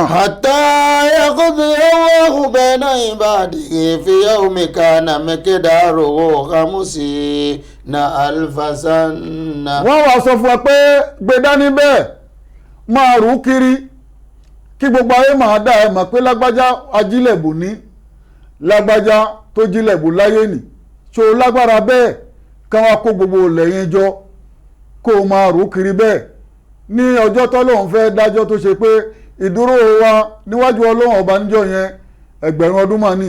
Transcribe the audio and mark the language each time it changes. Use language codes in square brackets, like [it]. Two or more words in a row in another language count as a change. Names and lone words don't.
[ar] حتى يقضي الله بين عباده في يوم كان مقداره 50 ألف سنة. [yo] wọ́n wá sọ fún wa pé gbé dání bẹ́ẹ̀ máa rú kiri kí gbogbo ayé máa dá ẹ mọ̀ pé lágbájá ajílẹ̀bù ní lágbájá tó jílẹ̀bù láyé nì ṣó lágbára bẹ́ẹ̀ ká wá kó gbogbo lẹ́yìn jọ kó o máa rú kiri bẹ́ẹ̀ ní ọjọ́ tọ́lọ́run fẹ́ dájọ́ tó ṣe pé ìdúró wa níwájú Ọlọ́run ọba níjọ́ yẹn ẹgbẹ̀rún ọdún